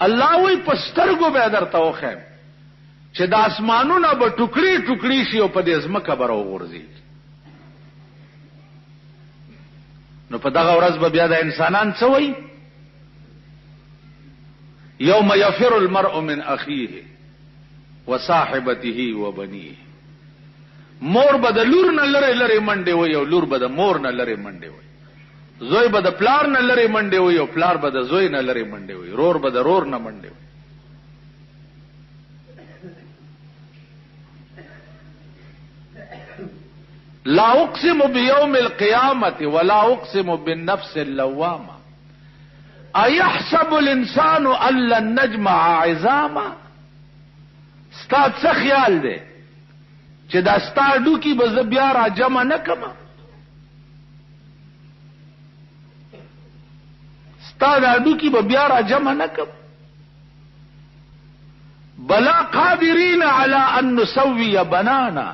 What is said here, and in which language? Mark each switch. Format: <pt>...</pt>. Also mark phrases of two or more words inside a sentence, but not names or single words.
<ps>الله وی پسترګو به درته وخم چې د اسمانونو به ټوکړي ټوکړي شي او په دې ځمکه به راوغورځي. نو په دغه ورځ به بیا د انسانان څه وایي؟</ps> <ar>یوم یفر المرء من اخیه وصاحبته وبنیه.</ar> <ps>مور به د لور نه لري لري منډې وي او لور به د مور نه لري منډې وي. زوی به د پلار نه لري منډې وي او پلار به د زوی نه لري منډې وي. رور به د رور نه منډې وي.</ps> <ar>لا اقسم بيوم القيامة ولا اقسم بالنفس اللوامة ايحسب الانسان ان لن نجمع عظاما.</ar> <ps>ستا څه خیال دی چې دا ستا ډوکی به زه بیا را جمع نه کړم؟ ستا دا ډوکی به بیا را جمع نه کړم؟</ps> <ar>بلا قادرین علی ان نسوی بنانا.</ar>